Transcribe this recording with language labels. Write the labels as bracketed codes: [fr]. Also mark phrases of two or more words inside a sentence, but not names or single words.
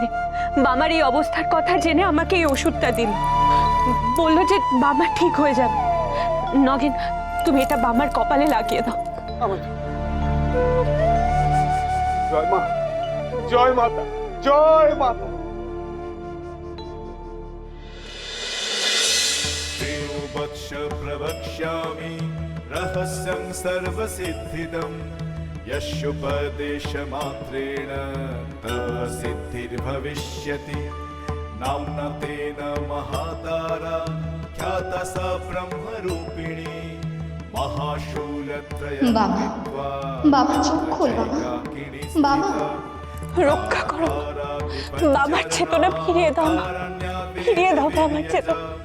[bn] বাবার এই অবস্থার কথা জেনে আমাকে এই ওষুধটা দিল, বললো যে বাবা ঠিক হয়ে যাবে। নগেন, তুমি এটা বাবার কপালে লাগিয়ে দাও। জয় মা, জয় মাতা, জয় মাতা। [sa] श्रीवत्स प्रवक्ष्यामि रहस्यं सर्वसिद्धिदं यस्योपदेशमात्रेण तव सिद्धिर्भविष्यति। नाम्ना तेन महातारा ख्याता सा ब्रह्मरूपिणी महाशूलत्रयं [bn] বাবা, বাবা চোখ খোল বাবা, বাবা রক্ষা করো, বাবার চেতনা ফিরিয়ে দাও, ফিরিয়ে দাও বাবার চেতনা।